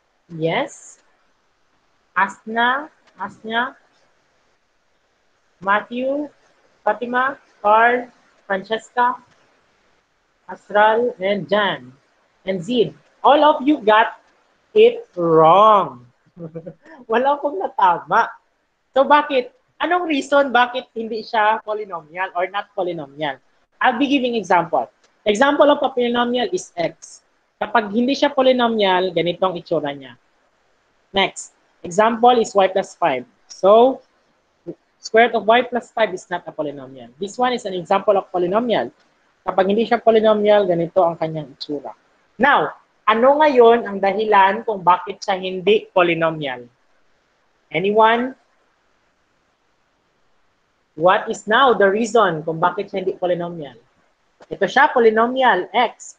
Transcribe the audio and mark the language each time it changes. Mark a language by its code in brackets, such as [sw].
[en] Yes. Asna, Matthew, Fatima, Carl, Francesca, Astral, and Jan, and Zid. All of you got it wrong. [tl] Wala pong natama. [en] So [tl] bakit? Anong reason bakit hindi siya polynomial [en] or not polynomial? I'll be giving example. Example of a polynomial is x. [tl] Kapag hindi siya polynomial, ganitong itsura niya. [en] Next, example is y plus 5. So, square root of y plus 5 is not a polynomial. This one is an example of polynomial. [tl] Kapag hindi siya polynomial, ganito ang kanyang itsura. Now, ano ngayon ang dahilan kung bakit siya hindi polynomial? [en] Anyone? What is now the reason [tl] kung bakit siya hindi polynomial? Ito siya, polynomial, x.